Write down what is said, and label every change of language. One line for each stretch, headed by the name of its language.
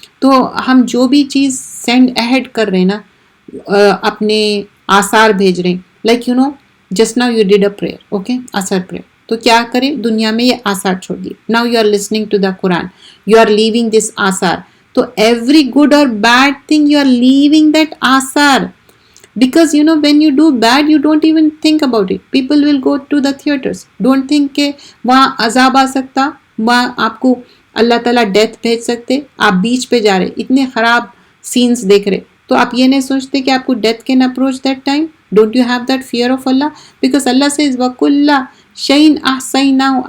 Urdu: تو ہم جو بھی چیز سینڈ اہیڈ کر رہے ہیں نا، اپنے آثار بھیج رہے ہیں،
English: Like just now you did a prayer, okay, آثار prayer.
Urdu: تو کیا کریں، دنیا میں یہ آثار چھوڑ دیے.
English: Now you are listening to the قرآن، you are leaving this آثار. تو every good اور bad thing you are leaving that آثار. Because when you do bad, you don't even think about it. People will go to the theaters. Don't think
Urdu: کہ وہاں عذاب آ سکتا، وہاں آپ کو اللہ تعالیٰ ڈیتھ بھیج سکتے. آپ بیچ پہ جا رہے، اتنے خراب سینز دیکھ رہے، تو آپ یہ نہیں سوچتے کہ آپ کو
English: Death can approach that time. Don't you have that fear of اللہ؟ Because اللہ سے
Arabic: وَكُلَّ شَيْءٍ أَحْصَيْنَاهُ.